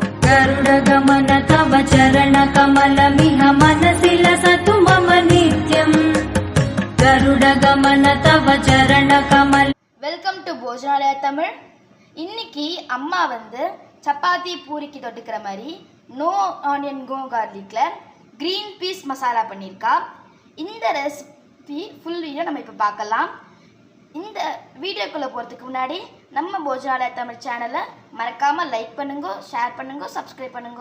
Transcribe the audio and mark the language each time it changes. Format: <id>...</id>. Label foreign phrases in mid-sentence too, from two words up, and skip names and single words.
<sa>गरुडगमन तव चरणकमलमिह मनसि लसतु मम नित्यम् गरुडगमन तव चरणकमल।</sa> <en>welcome to</en> <ta>போஜனாலயா தமிழ். இன்னைக்கு அம்மா சப்பாத்தி பூரிக்கு தொட்டுக்கிற மாதிரி</ta> <en>no onion go garlicil green peas</en> <ta>மசாலா பண்ணியிருக்கா. இந்த</ta> <en>recipe full video</en> <ta>நம்ம இப்போ பார்க்கலாம். இந்த வீடியோக்குள்ளே போகிறதுக்கு முன்னாடி நம்ம போஜனாலயா தமிழ் சேனலை மறக்காமல் லைக் பண்ணுங்க, ஷேர் பண்ணுங்க, சப்ஸ்கிரைப் பண்ணுங்க.</ta>